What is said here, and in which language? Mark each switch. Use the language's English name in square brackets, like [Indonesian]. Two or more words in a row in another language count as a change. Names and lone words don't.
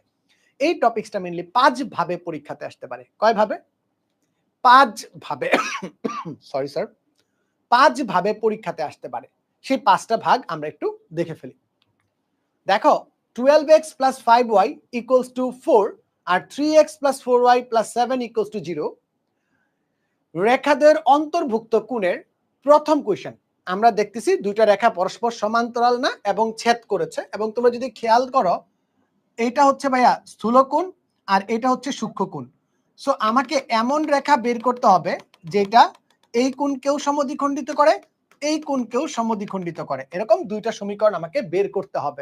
[Bangla] এই টপিকসটা মেইনলি 5 ভাবে পরীক্ষাতে আসতে পারে। কয় ভাবে? 5 ভাবে। সরি স্যার। 5 ভাবে পরীক্ষাতে আসতে পারে। সেই 5টা ভাগ আমরা একটু দেখে ফেলি। দেখো [English] 12x plus 5y equals to 4 [Bangla] আর [English] 3x plus 4y plus 7 equals to 0 [Bangla] রেখাদের অন্তর্ভুক্ত কোণের প্রথম কোয়েশ্চেন। আমরা দেখতেছি দুইটা রেখা পরস্পর সমান্তরাল না এবং ছেদ করেছে, এবং তোমরা যদি খেয়াল করো এটা হচ্ছে ভাইয়া স্থূল কোণ আর এটা হচ্ছে সূক্ষ্ম কোণ। সো আমাকে এমন রেখা বের করতে হবে যেটা এই কোণকেও সমদ্বিখণ্ডিত করে, এই কোণকেও সমদ্বিখণ্ডিত করে, এরকম দুইটা সমীকরণ আমাকে বের করতে হবে।